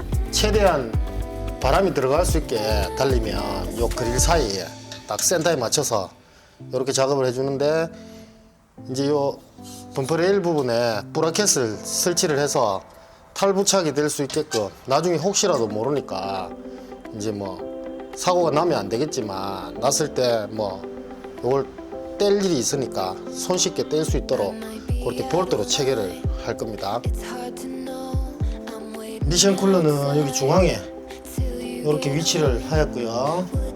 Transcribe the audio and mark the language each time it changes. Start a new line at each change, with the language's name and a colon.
Korean: 최대한 바람이 들어갈 수 있게 달리면 요 그릴 사이에 딱 센터에 맞춰서 요렇게 작업을 해주는데, 이제 요 범퍼 레일 부분에 브라켓을 설치를 해서 탈부착이 될 수 있게끔, 나중에 혹시라도 모르니까 이제 뭐 사고가 나면 안 되겠지만 났을 때 뭐 요걸 뗄 일이 있으니까 손쉽게 뗄 수 있도록 그렇게 볼트로 체결을 할 겁니다.
English: It's hard to know. I'm waiting
Korean: 미션 쿨러는 여기 중앙에 이렇게 위치를 하였고요.